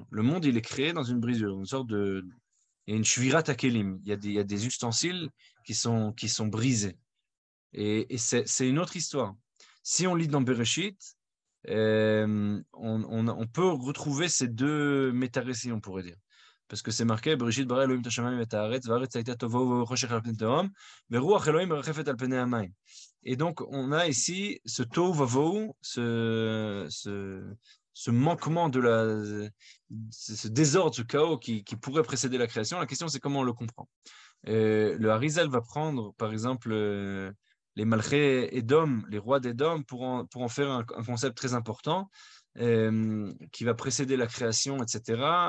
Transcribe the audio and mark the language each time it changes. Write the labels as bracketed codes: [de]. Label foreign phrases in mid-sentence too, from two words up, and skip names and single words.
[fr] Le monde, il est créé dans une brisure, une sorte de... Il y a une [he] שבירת הכלים, [fr] il y a des ustensiles qui sont brisés. Et c'est une autre histoire. Si on lit dans Bereshit, on peut retrouver ces deux méta-récits, on pourrait dire. Parce que c'est marqué, [he] בראשית ברא אלהים את השמים את הארץ, והארץ היתה תהו וחשך על פני תהום, ורוח אלהים מרחפת על פני המים. [fr] Et donc, on a ici ce tohu vavohu, ce manquement ce désordre, ce chaos qui pourrait précéder la création. La question, c'est comment on le comprend. Le Harizal va prendre, par exemple, les Malchés Édom, les rois d'Édom, pour en faire un concept très important qui va précéder la création, etc.